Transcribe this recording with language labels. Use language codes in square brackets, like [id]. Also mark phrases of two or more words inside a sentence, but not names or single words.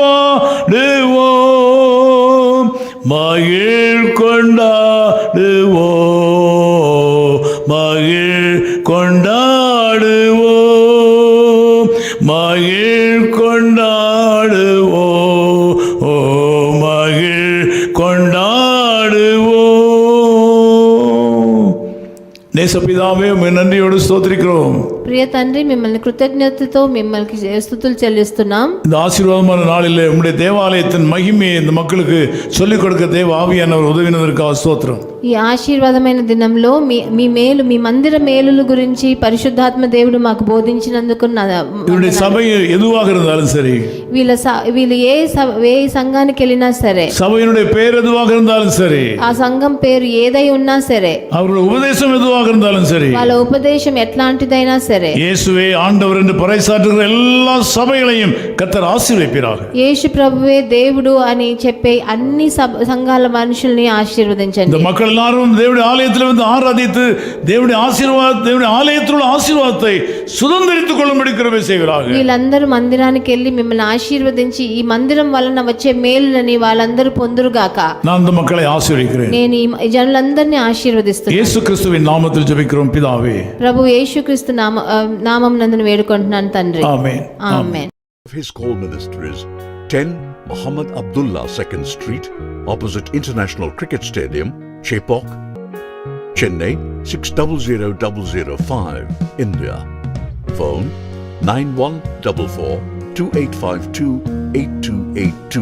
[ta] பாடுவோம், மகிழ் கொண்டாடுவோம், மகிழ் கொண்டாடுவோம், மகிழ் கொண்டாடுவோம், ஓ மகிழ் கொண்டாடுவோம். நேசப்பிதாவே உம்மை நன்றியோடு ஸ்தோத்திரிக்கிறோம். [te] ప్రియ తండ్రి, మిమ్మల్ని కృతజ్ఞతతో మిమ్మల్ని స్తుతులు చెల్లిస్తున్నాం. [ta] இந்த ஆசீர்வாதமான நாளிலே உம்முடைய தேவாலயத்தின் மகிமையை இந்த மக்களுக்கு சொல்லிக் கொடுக்க தேவ ஆவியானவர் உதவினதற்காக ஸ்தோத்திரம். [te] ఈ ఆశీర్వాదమైన దినంలో మీ మేలు, మీ మందిర మేలుల గురించి పరిశుద్ధాత్మ దేవుడు మాకు బోధించినందుకు [ta] இவருடைய சபை எதுவாக இருந்தாலும் சரி, [te] వీళ్ళు ఏ సంఘానికి వెళ్ళినా సరే, [ta] சபையினுடைய பேர் எதுவாக இருந்தாலும் சரி, [te] ఆ సంఘం పేరు ఏదై ఉన్నా సరే, [ta] அவருடைய உபதேசம் எதுவாக இருந்தாலும் சரி, [te] వాళ్ళ ఉపదేశం ఎట్లాంటిదైనా సరే, [ta] இயேசுவே ஆண்டவர் என்று பறைசாற்றுகிற எல்லா சபைகளையும் கர்த்தர் ஆசீர்வதிப்பாராக. [te] యేసు ప్రభువే దేవుడు అని చెప్పే అన్ని సంఘాల మనుషుల్ని ఆశీర్వదించండి. [ta] இந்த மக்கள் எல்லாரும் தேவனுடைய ஆலயத்தில் வந்து ஆராதித்து தேவனுடைய ஆலயத்தில் உள்ள ஆசீர்வாதத்தை சுதந்திரித்துக் கொள்ளும்படி கிருபை செய்கிறார்கள். [te] వీళ్ళందరూ మందిరానికి వెళ్ళి మిమ్మల్ని ఆశీర్వదించి ఈ మందిరం వలన వచ్చే మేలులని వాళ్ళందరూ పొందురుగాక. [ta] நான் இந்த மக்களை ఆశీర్వదిக்கிறேன். [te] నేను ఈ జనులందరినీ ఆశీర్వదిస్తున్నాను. [ta] இயேசு கிறிஸ்துவின் நாமத்தில் ஜெபிக்கிறோம் பிதாவே. [te] ప్రభు యేసుక్రీస్తు నామం నందున వేడుకుంటున్నాను తండ్రి. ఆమేన్. ఆమేన్. [en] His Call Ministries, 10 Muhammad Abdullah 2nd Street, opposite International Cricket Stadium, Chepauk, Chennai 600005, India. Phone 914428528282.